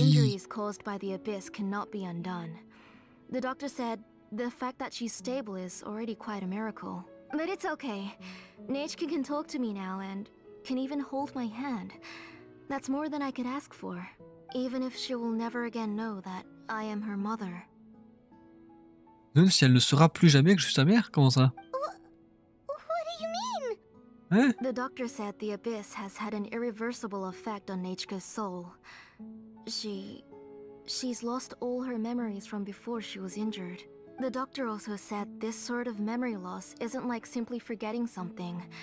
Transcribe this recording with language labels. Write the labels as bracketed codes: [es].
[en] Injuries caused by the abyss cannot be undone. The doctor said the fact that she's stable is already quite a miracle. But it's okay. Nachka can talk to me now and can even hold my hand. That's more than I could ask for. Even if she will never again know that I am her mother. [fr] Même si elle ne saura plus jamais que je suis sa mère, comment ça? [en] What do you mean? [fr] Hein? [en] The doctor said the abyss has had an irreversible effect on Nachka's soul. She's lost all her memories from before she was injured. The doctor also said this sort of memory loss isn't like simply forgetting something.